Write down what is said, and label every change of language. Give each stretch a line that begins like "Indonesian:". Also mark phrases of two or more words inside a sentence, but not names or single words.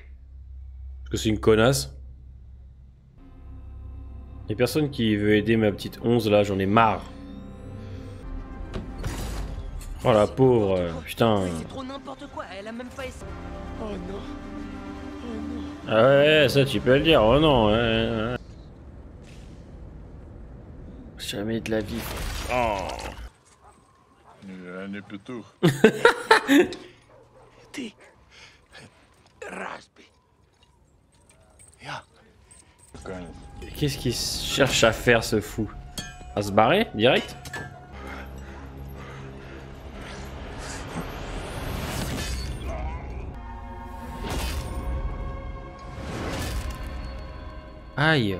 French: Parce que c'est une connasse. Y'a personne qui veut aider ma petite 11 là, j'en ai marre. Oh la pauvre, putain. C'est trop n'importe quoi, elle a même pas essayé. Oh non. Ah ouais, ça tu peux le dire, oh non. Ouais. Jamais de la vie. Oh.
Russian: Не петух. Ти. Разбий. Я.
French: Qu'est-ce qu'il cherche à faire ce fou? À se barrer direct? Aïe.